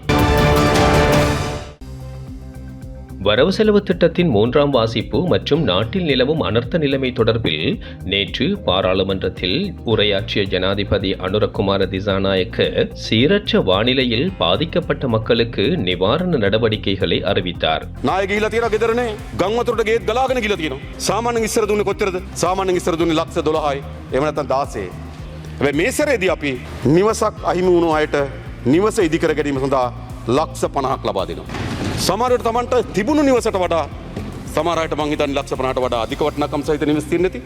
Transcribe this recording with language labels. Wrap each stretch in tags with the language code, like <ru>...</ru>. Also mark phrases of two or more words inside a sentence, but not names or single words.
<ta>வரவு செலவு திட்டத்தின் 3ஆம் வாசிப்பு மற்றும் நாட்டில் நிலவும் அனர்த்த நிலைமை தொடர்பில் நேற்று பாராளுமன்றத்தில் உரையாற்றிய ஜனாதிபதி அனுரகுமார திசாநாயக்க சீரற்ற வானிலையில் பாதிக்கப்பட்ட மக்களுக்கு நிவாரண நடவடிக்கைகளை அறிவித்தார்.</ta> <si>නාය ගිහිලා තියෙනවා ගෙදරනේ ගම් වතුරට ගේත් ගලාගෙන ගිහිලා තියෙනවා. සාමාන්‍යයෙන් ඉස්සර දුන්නේ කොච්චරද? සාමාන්‍යයෙන් ඉස්සර දුන්නේ ලක්ෂ 12යි. එහෙම නැත්නම් 16යි. හැබැයි මේ සැරේදී අපි නිවසක් අහිමි වුණු අයට නිවස ඉදිකර ගැනීම සඳහා ලක්ෂ 50ක් ලබා දෙනවා. සමහරවිට Tamanට තිබුණු නිවසට වඩා සමහර අයට මං හිතන්නේ ලක්ෂ 50ට වඩා අධික වටිනාකම් සහිත නිවස් තියෙන්නේ නැති.</si>